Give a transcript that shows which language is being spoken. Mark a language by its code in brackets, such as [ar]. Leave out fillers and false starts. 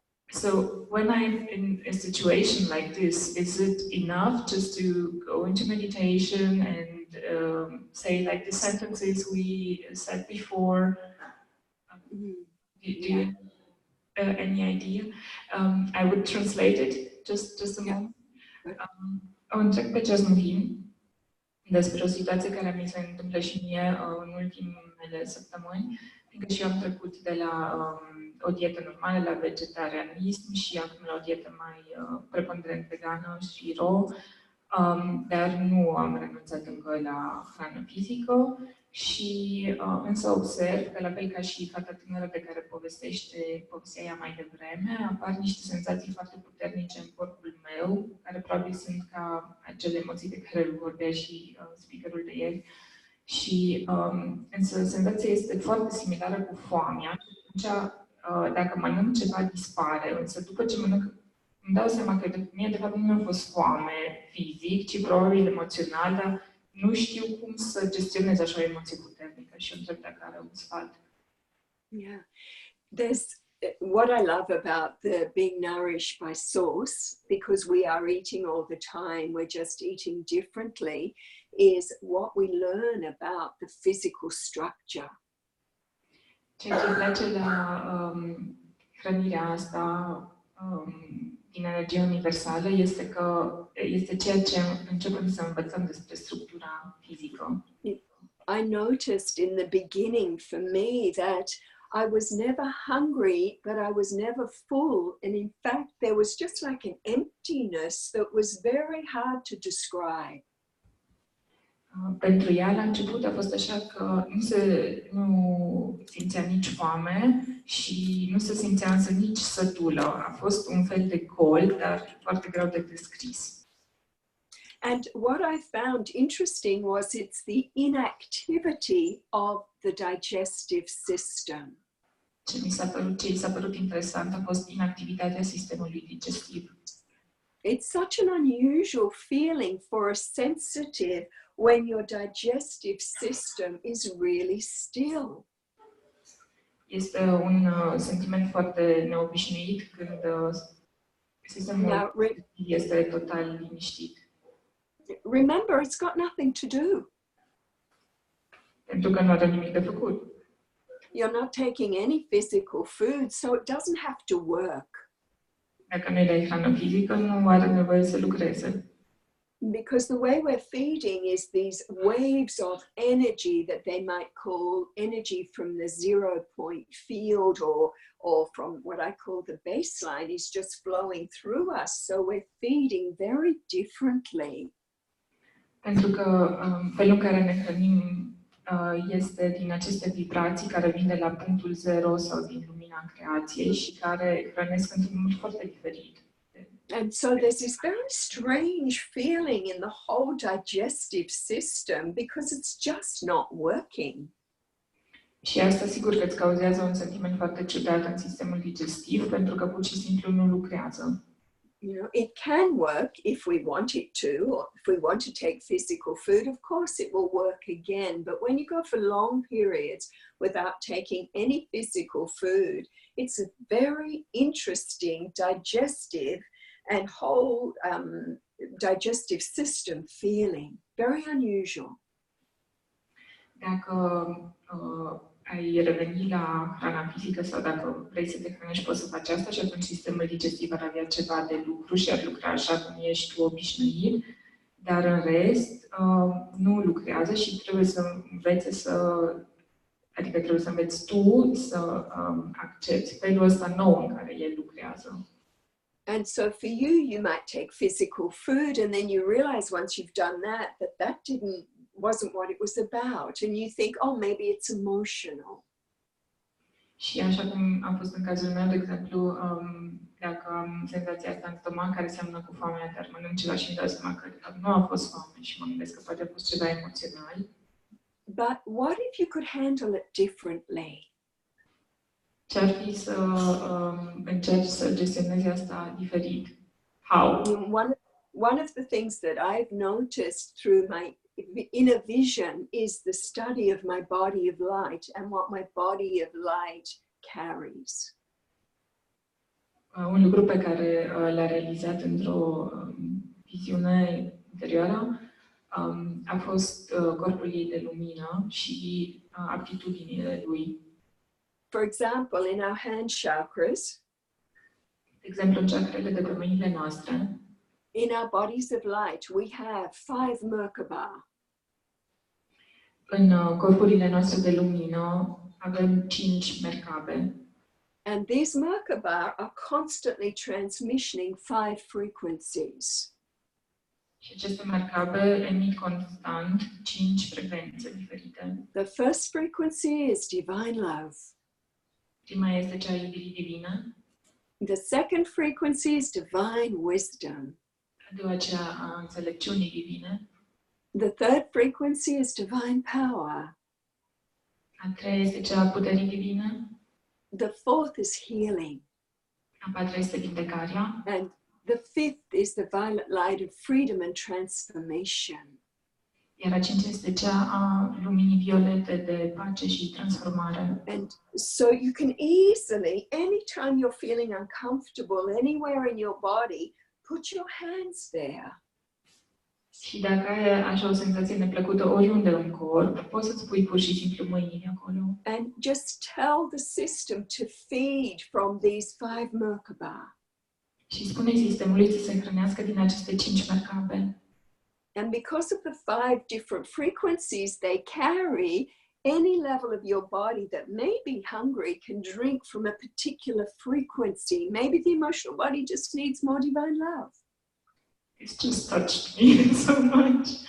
[en] So when I'm in a situation like this, is it enough just to go into meditation and say like the sentences we said before? Do you have any idea? I would translate it, just a moment. [ro] O întreb pe Jasmuheen despre o situație care mi se întâmplă și mie în ultimele săptămâni, fiindcă și eu am trecut de la o dietă normală la vegetarianism și acum la o dietă mai preponderent vegană și raw, dar nu am renunțat încă la hrană fizică. Și însă observ că, la fel ca și fata tânără pe care povestea ea mai devreme, apar niște senzații foarte puternice în corpul meu, care probabil sunt ca acele emoții de care vorbea și speakerul de ieri. Și însă senzația este foarte similară cu foamea. Și atunci, dacă mănânc ceva, dispare. Însă după ce mănânc, îmi dau seama că mie de fapt nu mi-a fost foame fizic, ci probabil emoțional, dar nu știu cum să gestionez așa o emoție puternică și întreb dacă are un sfat. [en] Yeah. There's what I love about the being nourished by source, because we are eating all the time, we're just eating differently, is what we learn about the physical structure. [ro] Ceea ce îmi place la hrănirea asta din energie universală este că este ceea ce începem să învățăm despre structura fizică. [en] I noticed in the beginning for me that I was never hungry, but I was never full. And in fact, there was just like an emptiness that was very hard to describe. [ro] Pentru ea, la început, a fost așa că nu simțea nici foame și nu se simțea însă nici sătulă. A fost un fel de gol, dar foarte greu de descris. [en] And what I found interesting was it's the inactivity of the digestive system. [ro] Ce mi s-a părut interesant a fost inactivitatea sistemului digestiv. [en] It's such an unusual feeling for a sensitive when your digestive system is really still. [ro] Este un sentiment foarte neobișnuit când sistemul este total liniștit. [en] Remember, it's got nothing to do. [ro] Pentru că nu are nimic de făcut. [en] You're not taking any physical food, so it doesn't have to work. [ro] Dacă nu-i dai hrană fizică, nu are nevoie să lucreze. [en] Because the way we're feeding is these waves of energy that they might call energy from the 0 point field, or from what I call the baseline, is just flowing through us. So we're feeding very differently. [ro] Pentru că felul în care ne hrănim este din aceste vibrații care vin de la punctul 0 sau din lumina creației și care hrănesc într-un mod foarte diferit. [en] And so there's this very strange feeling in the whole digestive system because it's just not working. [ro] Și asta sigur că îți cauzează un sentiment foarte ciudat în sistemul digestiv pentru că pur și simplu nu lucrează. [en] You know, it can work if we want it to, or if we want to take physical food, of course it will work again. But when you go for long periods without taking any physical food, it's a very interesting digestive and whole digestive system feeling. Very unusual. [ro] Dacă ai reveni la hrana fizică sau dacă vrei să te hrănești, poți să faci asta și atunci sistemul digestiv ar avea ceva de lucru și ar lucra așa cum ești tu obișnuit, dar în rest nu lucrează și trebuie să înveți adică trebuie să înveți tu să accepti felul ăsta nou în care el lucrează. [en] And so for you, you might take physical food and then you realize once you've done that wasn't what it was about, and you think, oh, maybe it's emotional. [ro] Și așa cum a fost în cazul meu, de exemplu, dacă am senzația asta în stomac care seamănă cu foamea, dar mănânc ceva și îmi dau seama că nu a fost foame și mă gândesc că poate a fost ceva emoțional. [en] But what if you could handle it differently? [ro] Ce-ar fi să încerci să gestionezi asta diferit? [en] How? One of the things that I've noticed through my inner vision is the study of my body of light and what my body of light carries. [ro] Un lucru pe care l-a realizat într-o viziune interioară a fost corpul ei de lumină și aptitudinile lui. [en] For example, in our hand chakras, [ro] de exemplu, în chakrele de pe mâinile noastre, [en] in our bodies of light, we have 5 Merkaba. [ro] În corpurile noastre de lumină avem 5 mercabe. [en] And these Merkaba are constantly transmitting 5 frequencies. [ro] Și aceste mercabe emit constant 5 frecvențe diferite. [en] The first frequency is divine love. [ro] Prima este cea a iubirii divine. [en] The second frequency is divine wisdom. [ro] A doua cea a înțelepciunii divine. [en] The third frequency is divine power. [ro] A treia este cea a puterii divine. [en] The fourth is healing. [ro] A patra este vindecarea. [en] And the fifth is the violet light of freedom and transformation. [ro] Iar a cincea este cea a luminii violete de pace și transformare. [en] And so you can easily, anytime you're feeling uncomfortable anywhere in your body, put your hands there. [ro] Și dacă ai așa o senzație neplăcută oriunde în corp, poți să-ți pui pur și simplu mâinile acolo. [en] And just tell the system to feed from these 5 Merkaba. [ro] Și spune sistemului să se hrănească din aceste 5 mercabe. [en] And because of the 5 different frequencies they carry, any level of your body that may be hungry can drink from a particular frequency. Maybe the emotional body just needs more divine love. It's just touched me so much.